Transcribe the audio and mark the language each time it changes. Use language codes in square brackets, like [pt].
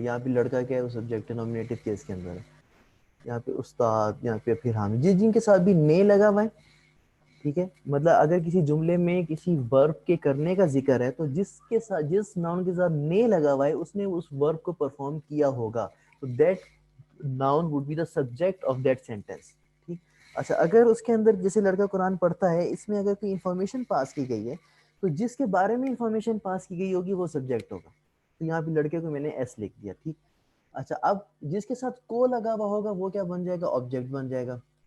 [ur] یہاں پہ لڑکا کیا ہے؟ وہ سبجیکٹ ہے, نامینیٹو کیس کے اندر ہے. یہاں پہ استاد, یہاں پہ پھر حامد, جن کے ساتھ بھی نے لگا ہوا ہے. ٹھیک ہے, مطلب اگر کسی جملے میں کسی ورب کے کرنے کا ذکر ہے, تو جس کے ساتھ, جس ناؤن کے ساتھ نے لگا ہوا ہے, اس نے اس ورب کو پرفارم کیا ہوگا. [en] تو that noun would be the subject of that sentence. [ur] ٹھیک. اچھا, اگر اس کے اندر جیسے لڑکا قرآن پڑھتا ہے, اس میں اگر کوئی انفارمیشن پاس کی گئی ہے, تو جس کے بارے میں انفارمیشن پاس کی گئی ہوگی وہ سبجیکٹ ہوگا. تو یہاں پہ لڑکے کو میں نے ایس لکھ دیا. ٹھیک. اچھا, اب جس کے ساتھ کو لگا ہوا ہوگا وہ کیا بن جائے گا؟ آبجیکٹ بن جائے گا.